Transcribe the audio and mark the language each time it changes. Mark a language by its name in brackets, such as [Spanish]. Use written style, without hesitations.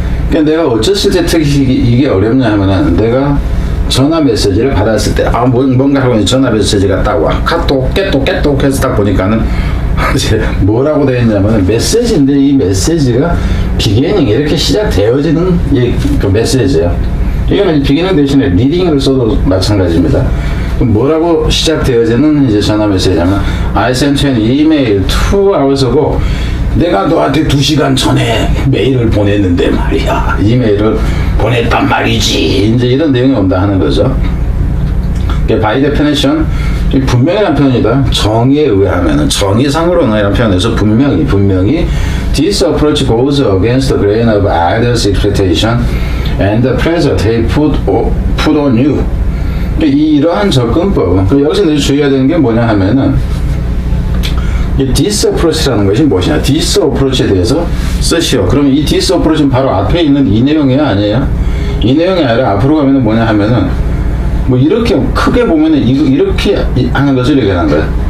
[Korean] 그러니까 내가 어쩌을 때 특히 이게 어렵냐 하면은 내가 전화 메시지를 받았을 때 뭔가 하고 전화 메시지가 딱 와. 카톡 깨똑 해서 딱 보니까는 이제 뭐라고 되어 있냐면 메시지인데 이 메시지가 비기닝 이렇게 시작되어지는 그 메시지예요. 이거는 비기닝 대신에 리딩을 써도 마찬가지입니다. 뭐라고 시작되어지는 이제 전화 메시지냐면 [English] I sent you an email 2 hours ago. [Korean] 내가 너한테 2시간 전에 메일을 보냈는데 말이야. 이메일을 보냈단 말이지. 이제 이런 내용이 온다 하는 거죠. [English] by definition [Korean] 분명이란 표현이다. 정의에 의하면은 정의상으로는 이런 표현에서 분명히 [English] this approach goes against the grain of others' expectation and the pressure they put on you. [Korean] 이러한 접근법. 여기서 이제 주의해야 되는 게 뭐냐 하면은 이 [English] this approach [Korean] 라는 것이 무엇이냐? [English] this approach [Korean] 에 대해서 쓰시오. 그러면 이 this approach는 바로 앞에 있는 이 내용이 아니에요? 이 내용이 아니라 앞으로 가면은 뭐냐 하면은 뭐 이렇게 크게 보면은 이렇게 하는 것을 얘기하는 거예요.